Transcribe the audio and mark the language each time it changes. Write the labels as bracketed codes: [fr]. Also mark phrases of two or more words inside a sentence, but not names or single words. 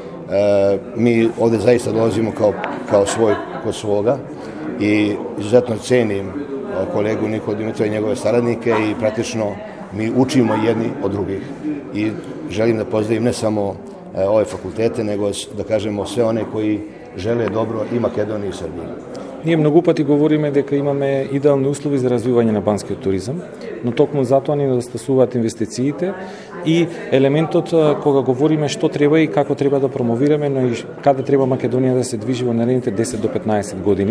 [sr] Mi ovdje zaista dolazimo kao svoj kod svoga i izuzetno cenim kolegu Nikolu Dimitrova i njegove saradnike i praktično mi učimo jedni od drugih i želim da pozdravim ne samo ove fakultete, nego da kažemo sve one koji žele dobro i Makedoniji i Srbiji. [mk] Ние многу пати говориме дека имаме идеални услови за развивање на банскиот туризам, но токму затоа ни недостасуваат инвестициите и елементот кога говориме што треба и како треба да промовираме, но и каде треба Македонија да се движи во наредните 10 до 15 години.